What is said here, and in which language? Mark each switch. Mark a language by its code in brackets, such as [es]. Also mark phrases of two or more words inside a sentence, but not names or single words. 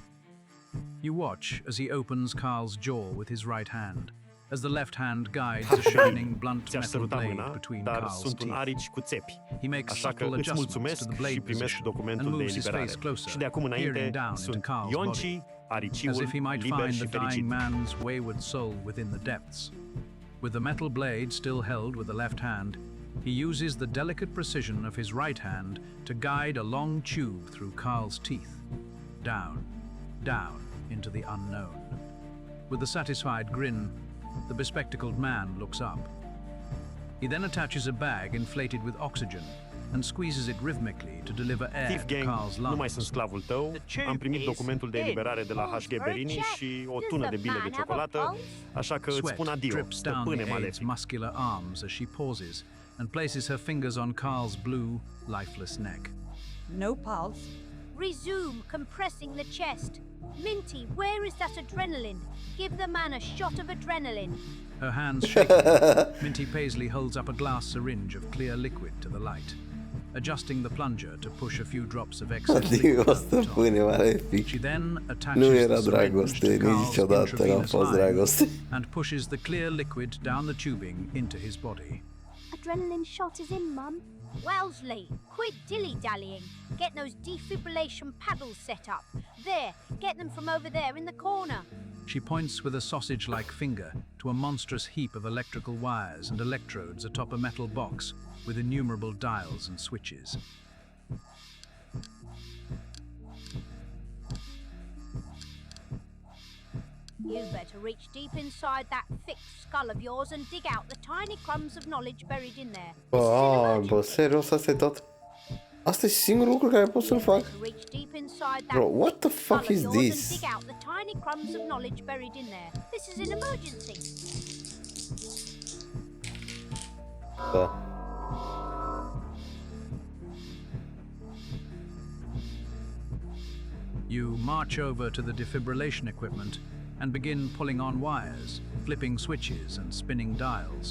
[en] You watch as he opens Carl's jaw with his right hand, as the left hand guides a shining, blunt [ro] Ți-aș [en] metal [ro] săruta [en] blade [ro] mâna, [en] between [ro] dar [en] Carl's [ro] sunt un [en] teeth. [ro] arici cu țepi. [en] He makes [ro] Așa că [en] subtle [ro] îți [en] adjustments to [ro] mulțumesc [en] the blade [ro] și primești [en] position and [ro] documentul de [en] moves his [ro] eliberare. [en] face closer, [ro] Și de acum înainte [en] peering down into [ro] sunt [en] Carl's [ro] Ionci, [en] body, [ro] ariciul, [en] as if he might [ro] liber [en] find [ro] și [en] the dying [ro] fericit. [en] man's wayward soul within the depths. With the metal blade still held with the left hand, he uses the delicate precision of his right hand to guide a long tube through Carl's teeth, down, down into the unknown. With a satisfied grin, the bespectacled man looks up. He then attaches a bag inflated with oxygen and squeezes it rhythmically to deliver air Thief to Gang, Carl's [ro] nu mai [en] lungs. [ro] sunt sclavul tău, am primit documentul de eliberare de la HG Berini și o tună de bile de ciocolată, așa că îți [en] Sweat [ro] spun adio, [en] drips down [ro] stăpâne [en] the aide's [ro] malefic. [en] muscular arms as she pauses and places her fingers on Carl's blue, lifeless neck. No pulse. Resume compressing the chest. Minty, where is that adrenaline? Give the man a shot of adrenaline. Her hands shaking, Minty Paisley holds up a glass syringe of clear liquid to the light, adjusting the plunger to push a few drops of excess liquid [ro] Adică o [en] over the top. [ro] stăpâne malefic. [en] She then attaches [ro] Nu [en] the [ro] era [en] syringe [ro] dragoste, [en] to Carl's [ro] niciodată n-a [en] intravenous [ro] fost [en] line [ro] dragoste. [en] and pushes the clear liquid down the tubing into his body. Adrenaline shot is in, Mum. Wellesley, quit dilly-dallying. Get those defibrillation paddles set up. There, get them from over there in the corner. She points with a sausage-like finger to a monstrous heap of electrical wires and electrodes atop a metal box with innumerable dials and switches. You better reach deep inside that thick skull of yours and dig out the tiny crumbs of knowledge buried in there. [ro] Bă, serios, asta e tot? Asta e singurul lucru care pot să-l fac? [en] Reach deep inside that Bro, what the thick fuck skull is of yours this? and dig out the tiny crumbs of knowledge buried in there. This is an emergency. [ro] Da. [en] You march over to the defibrillation equipment and begin pulling on wires, flipping switches and spinning dials.